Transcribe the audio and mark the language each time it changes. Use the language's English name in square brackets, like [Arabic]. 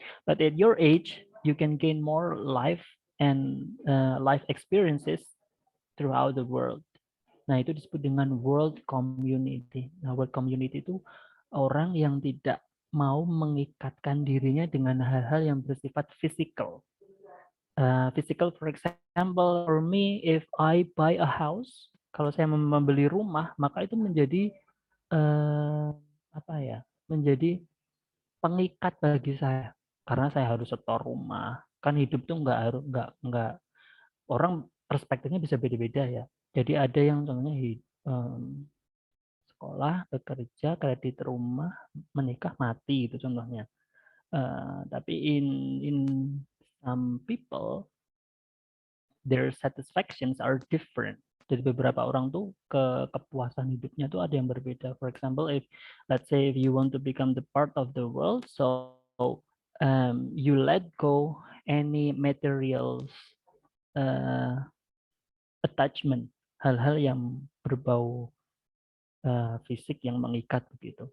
[English] But at your age, you can gain more life and life experiences throughout the world. [Indonesian] Nah, itu disebut dengan world community. Nah, world community itu orang yang tidak mau mengikatkan dirinya dengan hal-hal yang bersifat physical. [English] Physical, for example, for me, if I buy a house, [Indonesian] kalau saya membeli rumah, maka itu menjadi apa ya? Menjadi pengikat bagi saya, karena saya harus setor rumah. Kan hidup tuh nggak harus nggak orang perspektifnya bisa beda-beda ya. Jadi ada yang contohnya sekolah, bekerja, kredit rumah, menikah, mati itu contohnya. [English] Tapi in some people their satisfactions are different. [Indonesian] Jadi beberapa orang tuh kepuasan hidupnya tuh ada yang berbeda. [English] For example, if let's say if you want to become the part of the world, so you let go any materials attachment, [Indonesian] hal-hal yang berbau fisik yang mengikat begitu.